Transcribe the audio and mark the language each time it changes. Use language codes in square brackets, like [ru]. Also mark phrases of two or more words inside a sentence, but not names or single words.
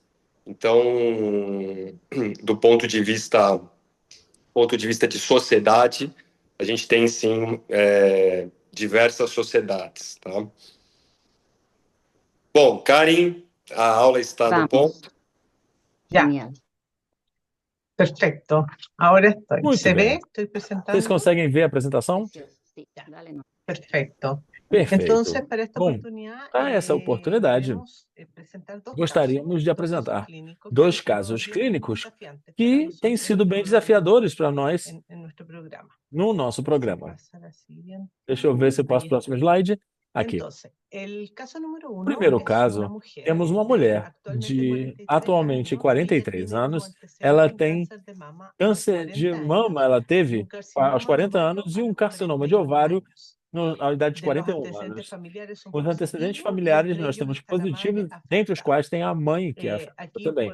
[pt] Então, do ponto de vista de sociedade, a gente tem sim diversas sociedades, tá? Bom, Karin, a aula está no Vamos. ponto. [es] Ya, Genial. perfecto. Ahora estoy. [pt] Muito [es] ¿Se [pt] bem. [es] ve? Estoy [pt] Vocês [es] presentando. [pt] conseguem ver a apresentação? [es] Sí, dale, no. Perfecto. [pt] Perfeito. [es] Entonces, para esta [pt] Bom, [es] oportunidad, [pt] para essa oportunidade, [es] queremos presentar dos [pt] gostaríamos [es] casos, [pt] de [es] dos casos [pt] apresentar [es] clínicos que [pt] dois [es] han sido [pt] casos [es] bien [pt] clínicos [es] desafiantes para [pt] que [es] nosotros [pt] têm sido bem [es] en [pt] desafiadores para nós [es] nuestro programa. [pt] no nosso programa. [es] Pasar a siguiente. [pt] Deixa eu ver se eu passo o próximo slide. Aqui. [es] Entonces, el caso número uno [pt] Primeiro [es] es [pt] caso, [es] una mujer [pt] temos uma [es] de [pt] mulher de atualmente 43 anos. Ela tem câncer de mama, ela teve aos 40 anos e um carcinoma de ovário na idade de 41 anos. Os antecedentes familiares nós temos positivos, dentre os quais tem a mãe, que é afetada também.